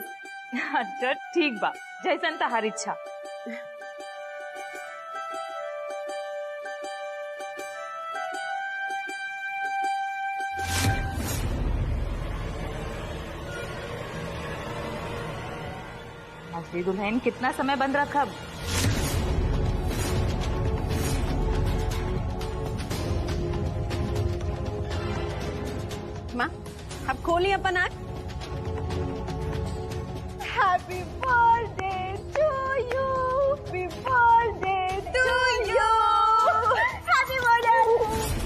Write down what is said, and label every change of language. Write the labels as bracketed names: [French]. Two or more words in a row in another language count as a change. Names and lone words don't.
[Bhojpuri] अच्छा ठीक बा, जैसन तहार इच्छा। असली दुल्हन कितना समय बंद रखब? माँ, अब खोली अपन आँख। [English] Happy birthday to you. Happy birthday to you. Happy birthday.